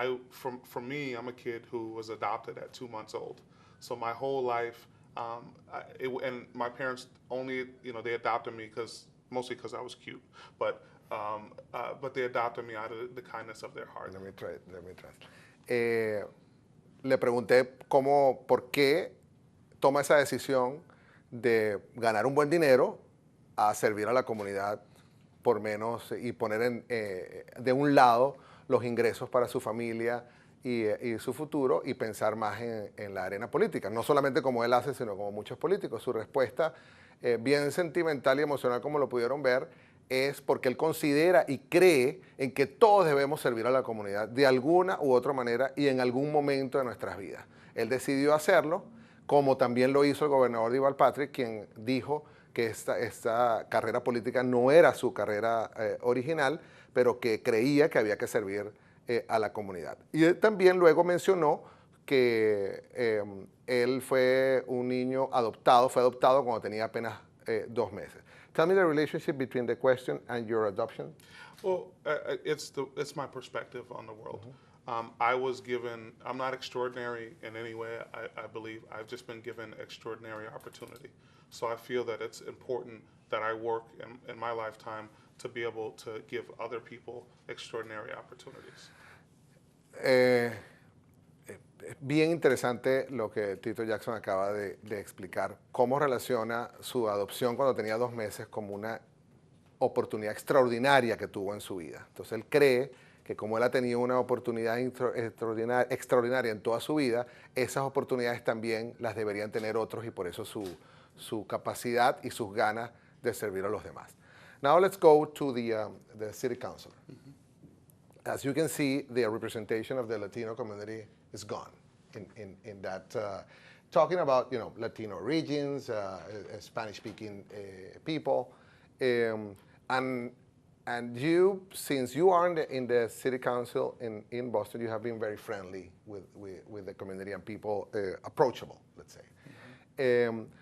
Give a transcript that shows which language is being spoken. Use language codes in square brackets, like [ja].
[en] For me, I'm a kid who was adopted at 2 months old. So my whole life, and my parents only, they adopted me mostly because I was cute, but they adopted me out of the kindness of their heart. Let me try. [es] Le pregunté por qué toma esa decisión de ganar un buen dinero a servir a la comunidad por menos y poner de un lado los ingresos para su familia y su futuro y pensar más en la arena política. No solamente como él hace, sino como muchos políticos. Su respuesta, bien sentimental y emocional como lo pudieron ver, es porque él considera y cree en que todos debemos servir a la comunidad de alguna u otra manera y en algún momento de nuestras vidas. Él decidió hacerlo, como también lo hizo el gobernador Deval Patrick, quien dijo que esta carrera política no era su carrera original, pero que creía que había que servir a la comunidad. Y él también luego mencionó que él fue un niño adoptado, fue adoptado cuando tenía apenas 2 meses. [en] Tell me the relationship between the question and your adoption. Well, it's my perspective on the world. I'm not extraordinary in any way, I believe. I've just been given extraordinary opportunity. So I feel that it's important that I work in my lifetime to be able to give other people extraordinary opportunities. [es] Bien interesante lo que Tito Jackson acaba de explicar, cómo relaciona su adopción cuando tenía 2 meses como una oportunidad extraordinaria que tuvo en su vida. Entonces él cree que como él ha tenido una oportunidad extraordinaria en toda su vida, esas oportunidades también las deberían tener otros y por eso su capacidad y sus ganas de servir a los demás. [en] Now let's go to the city council. As you can see, the representation of the Latino community is gone in that. Talking about Latino regions, Spanish-speaking people, and you, since you are in the city council in Boston, you have been very friendly with the community and people, approachable, let's say.